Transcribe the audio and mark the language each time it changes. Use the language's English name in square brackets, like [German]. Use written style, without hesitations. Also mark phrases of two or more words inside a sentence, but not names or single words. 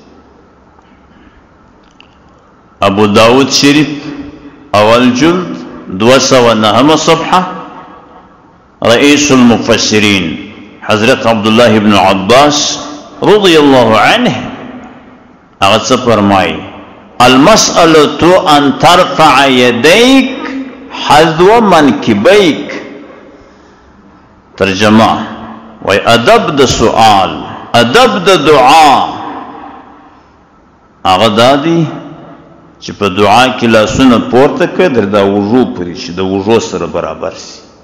[Pashto] ابو داود شریف اول جلد 209 صفحه [Arabic] رئيس المفسرين [Pashto] حضرت عبد الله بن عباس [Arabic] رضي الله عنه [Pashto] هغه فرمایي [Arabic] المسألة ان ترفع يديك حذو منكبيك [Pashto] ترجمه وای ادب د سوال ادب د دعا هغه دادی چې په دعا کې لاسونه پورته کړه د وضو پرې چې د وضو سره برابر شي